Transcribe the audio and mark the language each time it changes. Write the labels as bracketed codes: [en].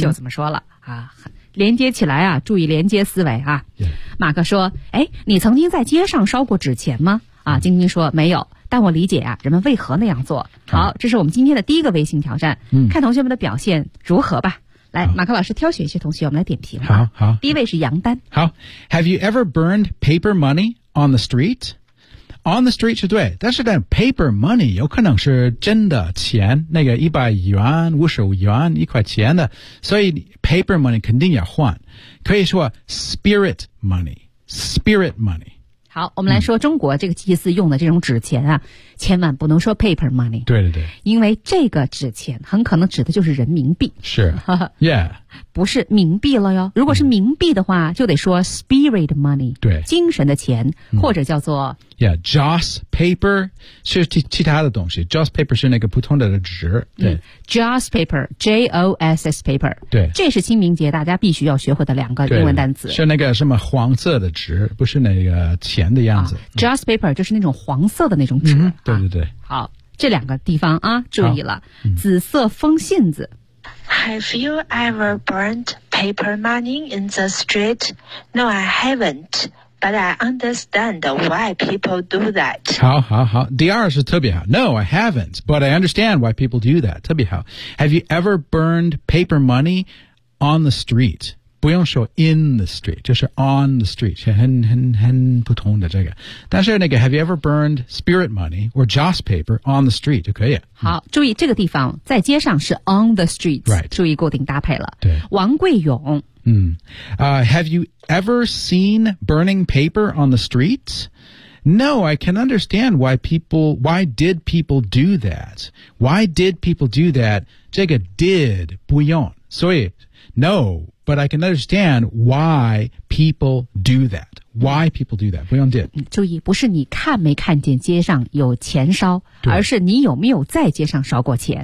[zh] 就这么说了啊连接起来啊注意连接思维啊。 [en] Yeah. [zh] 马克说哎你曾经在街上烧过纸钱吗啊晶晶说没有但我理解啊人们为何那样做。好、这是我们今天的第一个微信挑战、看同学们的表现如何吧。来、马克老师挑选一些同学我们来点评。好好。第一位是杨丹。好。 [en] Have you ever burned paper money on the street? [zh] On the street 是对但是 paper money 有可能是真的钱那个100元50元一块钱的所以 paper money 肯定要换可以说 spirit money spirit money 好我们来说中国这个祭祀用的这种纸钱啊、千万不能说 paper money 对对对因为这个纸钱很可能指的就是人民币是 yeah 不是冥币了哟如果是冥币的话、就得说 spirit money 对精神的钱、或者叫做 Yeah, Joss paper 是其他的东西 Joss paper 是那个普通的纸对、 [en] Joss paper J-O-S-S paper [zh] 对这是清明节大家必须要学会的两个英文单词是那个什么黄色的纸不是那个钱的样子、 Joss paper 就是那种黄色的那种纸、对对对、好这两个地方啊注意了、紫色风信子 [en] Have you ever burned paper money in the street? No, I haven'tBut I understand why people do that. [zh] 好好好。第二是特别好。 [en] No, I haven't, but I understand why people do that. [zh] 特别好。 [en] Have you ever burned paper money on the street? [zh] 不用说 [en] in the street, [zh] 就是 [en] on the street, [zh] 很普通的这个。但是那个 [en] have you ever burned spirit money or Joss paper on the street? [zh] 就可以。好注意这个地方在街上是 on the street,、 [en] right. [zh] 注意固定搭配了。对。王贵勇。 [en] Have you ever seen burning paper on the streets? No, I can understand why did people do that? [zh] 这个 [en] did [zh] 不用所以 [en] no, but I can understand why people do that. Why people do that? [zh] 不用 [en] did. [zh] 注意，不是你看没看见街上有钱烧，而是你有没有在街上烧过钱。